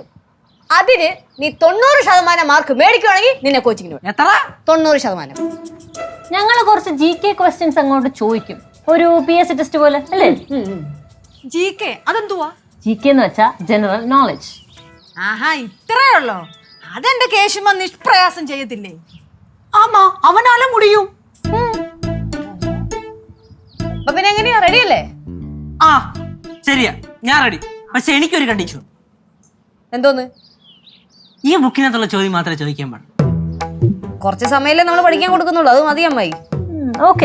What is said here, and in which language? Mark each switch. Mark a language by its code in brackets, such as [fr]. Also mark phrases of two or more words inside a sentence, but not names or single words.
[ml] അതിന് നീ 90% മാർക്ക് മേടിക്കുവാണെങ്കിൽ നിന്നെ കോച്ചിങ്ങിന് വിടും. എത്ര? 90%. ഞങ്ങൾ കുറച്ച് [en] GK questions [ml] അങ്ങോട്ട് ചോദിക്കും, ഒരു [en] PSC test [ml] പോലെ അല്ലേ? GK അതെന്തുവാ? GK എന്ന് വെച്ചാ [en] general knowledge. [ml] ആഹാ, ഇത്രേ ഉള്ളോ? അതെന്റെ കേശുമ നിഷ്പ്രയാസം ചെയ്യത്തില്ലേ? [ta] ஆமா அவனால முடியும். [ml] അപ്പൊ പിന്നെ എങ്ങനെയാ, റെഡി അല്ലേ? ആ ശരിയാ, ഞാൻ റെഡി. പക്ഷെ എനിക്കൊരു കണ്ടീഷൻ. എന്തോന്ന്? ഈ ബുക്കിനകത്തുള്ള ചോദ്യം മാത്രമേ ചോദിക്കാൻ പാടുള്ളൂ. കുറച്ച് സമയമല്ലേ നമ്മൾ പഠിക്കാൻ കൊടുക്കുന്നുള്ളൂ, അത് മതി അമ്മായി. ഓക്കെ